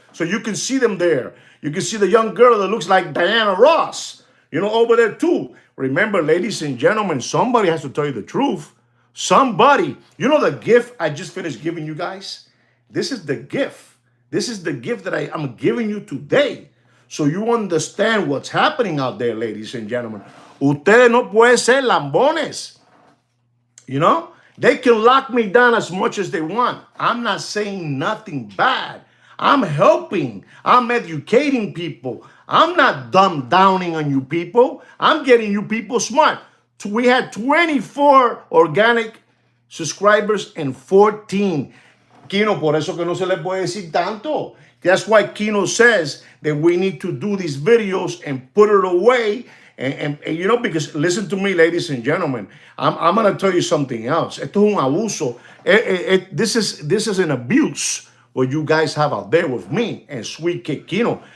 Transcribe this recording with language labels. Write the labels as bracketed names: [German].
[English] So you can see them there. You can see the young girl that looks like Diana Ross, over there too. Remember, ladies and gentlemen, somebody has to tell you the truth. Somebody. The gift I just finished giving you guys? This is the gift. This is the gift that I'm giving you today. So you understand what's happening out there, ladies and gentlemen. [Spanish] Ustedes no pueden ser lambones. [English] They can lock me down as much as they want. I'm not saying nothing bad. I'm helping. I'm educating people. I'm not dumb downing on you people. I'm getting you people smart. We had 24 organic subscribers and 14. [Spanish] Kino, por eso que no se le puede decir tanto. [English] That's why Kino says that we need to do these videos and put it away. And because listen to me, ladies and gentlemen, I'm going to tell you something else. [Spanish] Esto es un abuso. [English] This is an abuse what you guys have out there with me and Sweet Kid Kino.